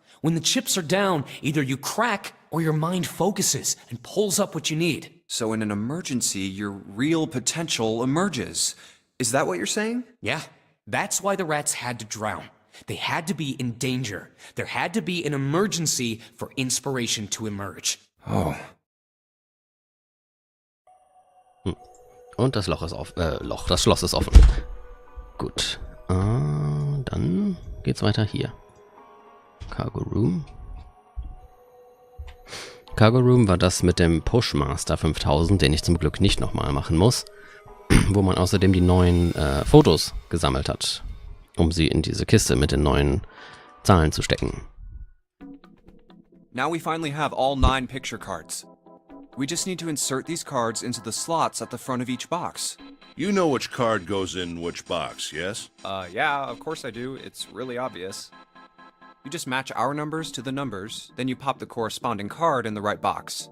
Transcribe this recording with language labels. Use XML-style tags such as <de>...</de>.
<en>When the chips are down, either you crack or your mind focuses and pulls up what you need. So in an emergency, your real potential emerges. Is that what you're saying? Yeah. That's why the rats had to drown. They had to be in danger. There had to be an emergency for inspiration to emerge. Oh.</en> <de>Und das Loch ist das Schloss ist offen. Gut. Dann geht's weiter hier. Cargo Room. Cargo Room war das mit dem Pushmaster 5000, den ich zum Glück nicht nochmal machen muss. Wo man außerdem die neuen Fotos gesammelt hat, um sie in diese Kiste mit den neuen Zahlen zu stecken.</de> <en>Now we finally have all 9 picture cards. We just need to insert these cards into the slots at the front of each box. You know which card goes in which box, yes? Yeah, of course I do. It's really obvious. You just match our numbers to the numbers, then you pop the corresponding card in the right box.</en>